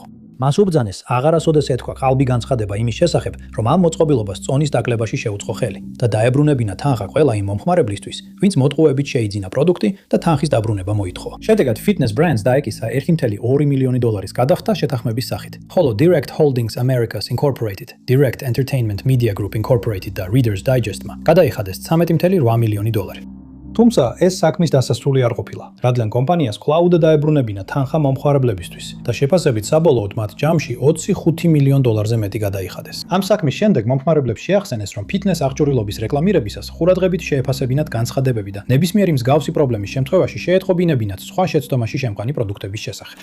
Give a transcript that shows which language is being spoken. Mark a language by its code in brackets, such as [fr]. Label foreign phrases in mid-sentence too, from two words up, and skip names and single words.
[ka] მას უბრძანეს აღარასოდეს ეთქვა ყალბი განცხადება იმის შესახებ, რომ ამ მოწყობილობას წონის დაკლებაში შეუწყო ხელი და დაებრუნებინა თანხა ყველა იმ მომხმარებლისთვის, ვინც მოტყუებით შეიძინა პროდუქტი და თანხის დაბრუნება მოითხოვა. შედეგად Fitness Brands დაეკისა $1.2 მილიონი გადახდა შეთანხმების სახით, ხოლო Direct Holdings Americas Incorporated, Direct Entertainment Media Group Incorporated და Reader's Digest-მა გადაიხადეს $13.8 მილიონი. თუმცა ეს საქმის დასასრული არ ყოფილა, რადგან კომპანიას კვლავ დაებრუნებინა თანხა მომხმარებლებისთვის და შეფასებით საბოლოოდ მათ ჯამში $25 მილიონზე მეტი გადაიხადეს. ამ საქმის შემდეგ მომხმარებლებს შეახსენეს, რომ ფიტნეს აღჭურვილობის რეკლამირებისას ყურადღებით შეეფასებინათ განცხადებები და ნებისმიერი მსგავსი პრობლემის შემთხვევაში შეეტყობინებინათ სხვა შეცდომაში შემყვანი პროდუქტების შესახებ.